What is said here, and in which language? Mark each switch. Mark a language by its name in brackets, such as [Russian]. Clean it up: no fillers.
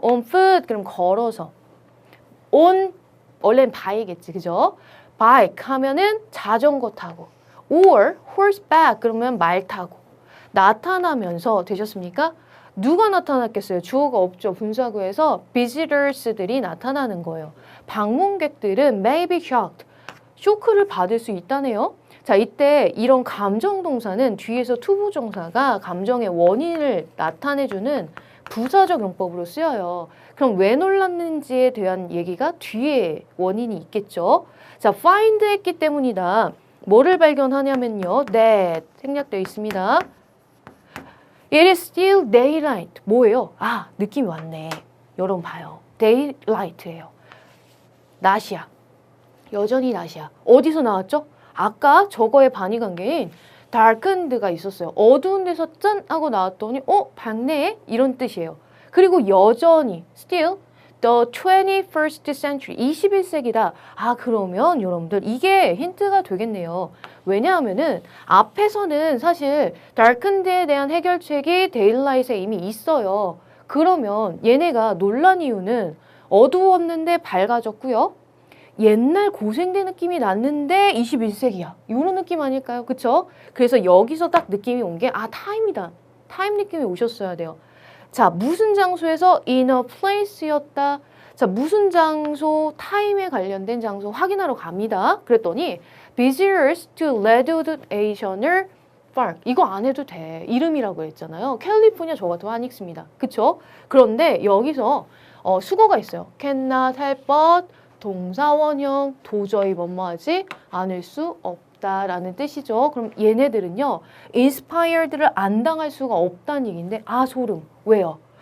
[English] on foot, [Korean] 그럼 걸어서. on, 원래는 by겠지, 그죠? bike 하면은 자전거 타고 [English] or horseback, [Korean] 그러면 말 타고 나타나면서 되셨습니까? 누가 나타났겠어요? 주어가 없죠. 분사구에서 visitors들이 나타나는 거예요. 방문객들은 [English] may be shocked. [Korean] 쇼크를 받을 수 있다네요. 자, 이때 이런 감정동사는 뒤에서 투부정사가 감정의 원인을 나타내주는 부사적 용법으로 쓰여요. 그럼 왜 놀랐는지에 대한 얘기가 뒤에 원인이 있겠죠. 자, find 했기 때문이다. 뭐를 발견하냐면요. that 생략되어 있습니다. [English] It is still daylight. [Korean] 뭐예요? 아, 느낌이 왔네. 여러분 봐요. daylight예요. 낮이야. 여전히 낮이야. 어디서 나왔죠? 아까 저거의 반의관계인 darkened가 있었어요. 어두운 데서 짠 하고 나왔더니 밝네? 이런 뜻이에요. 그리고 여전히 [English] still the 21st century [Korean] 21세기다. 아, 그러면 여러분들 이게 힌트가 되겠네요. 왜냐하면은 앞에서는 사실 darkened에 대한 해결책이 daylight에 이미 있어요. 그러면 얘네가 놀란 이유는 어두웠는데 밝아졌고요. 옛날 고생된 느낌이 났는데 21세기야. 이런 느낌 아닐까요? 그쵸? 그래서 여기서 딱 느낌이 온 게 타임이다. 타임 느낌이 오셨어야 돼요. 자, 무슨 장소에서 [English] in a place [Korean] 였다. 자, 무슨 장소, 타임에 관련된 장소 확인하러 갑니다. 그랬더니 [English] visitors to Redwood-National Park. [Korean] 이거 안 해도 돼. 이름이라고 했잖아요. 캘리포니아 저 같은 거 안 읽습니다. 그쵸? 그런데 여기서 수거가 있어요. [English] cannot help but [Korean] 동사 원형 도저히 뭐뭐하지 않을 수 없다라는 뜻이죠. 그럼 얘네들은요. inspired를 안 당할 수가 없다는 얘기인데 소름. 왜요?